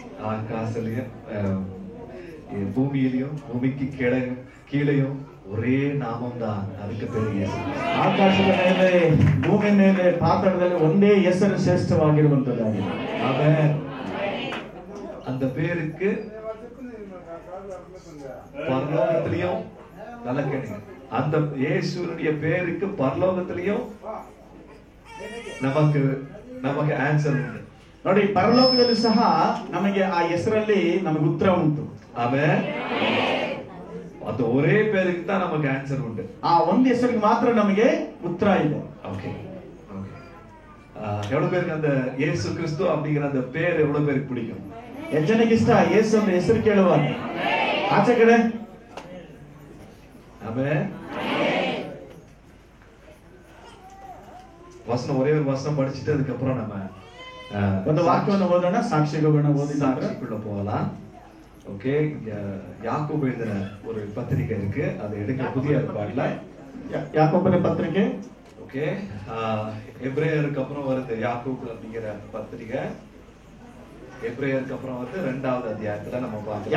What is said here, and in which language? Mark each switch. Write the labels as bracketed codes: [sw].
[ta] ஆகாசத்திலையும் பூமியிலையும் பூமிக்கு கீழையும் ஒரே நாமம் தான். அதுக்கு பேரு இயேசு. [kn] ಆಕಾಶದ ಮೇಲೆ ಭೂಮಿ ಮೇಲೆ ಪಾತಾಳದಲ್ಲಿ ಒಂದೇ ಹೆಸರು ಶ್ರೇಷ್ಠವಾಗಿರುವಂತದ್ದಾಗಿದೆ. [ta] அவன் அந்த பேருக்கு பரலோகத்திலையும் நல்ல கேளுங்க, அந்த இயேசுனுடைய பேருக்கு பரலோகத்திலையும் நமக்கு ಆನ್ಸರ್ ಉಂಟು. [kn] ನೋಡಿ, ಪರಲೋಕದಲ್ಲಿ ಸಹ ನಮಗೆ ಆ ಹೆಸರಲ್ಲಿ ನಮಗೆ ಉತ್ತರ ಉಂಟು. ಆಮೇಲೆ ಅದು [ta] ஒரே பேருக்கு தான் நமக்கு ஆன்சர் உண்டு. [kn] ಆ ಒಂದು ಹೆಸರಿಗೆ ಮಾತ್ರ ನಮಗೆ ಉತ್ತರ ಇದೆ. [ta] Okay okay. எவ்வளவு பேருக்கு அந்த இயேசு கிறிஸ்து அப்படிங்கிற அந்த பேர் எவ்வளவு பேருக்கு பிடிக்கும்? [kn] ಎಷ್ಟು ಜನಕ್ಕೆ ಇಷ್ಟ ಯೇಸು ಅಂತ ಹೆಸರು ಕೇಳುವಾಗ? ಆಚೆ ಕಡೆ ಆಮೇಲೆ [ta] வசனம் ஒரே ஒரு வசனம் படிச்சுட்டு அதுக்கப்புறம் நம்ம [kn] ಒಂದು ವಾಕ್ಯವನ್ನು ಓದೋಣ, ಸಾಕ್ಷಿಗಳನ್ನ ಓದಿ [ta] சாட்சிக்குள்ள போகலாம். ஓகே, யாக்கோபு எழுதின ஒரு பத்திரிகை இருக்கு, அதை எடுக்க புதிய ஏற்பாடுல [kn] ಯಾಕೋಬನ ಪತ್ರಿಕೆ. [ta] ஓகே, எபிரேயருக்கு அப்புறம் வருது யாக்கோபு அப்படிங்கிற பத்திரிகை. எபிரேயருக்கு அப்புறம் வந்து 2வது அத்தியாயத்துல நம்ம பார்க்கலாம்.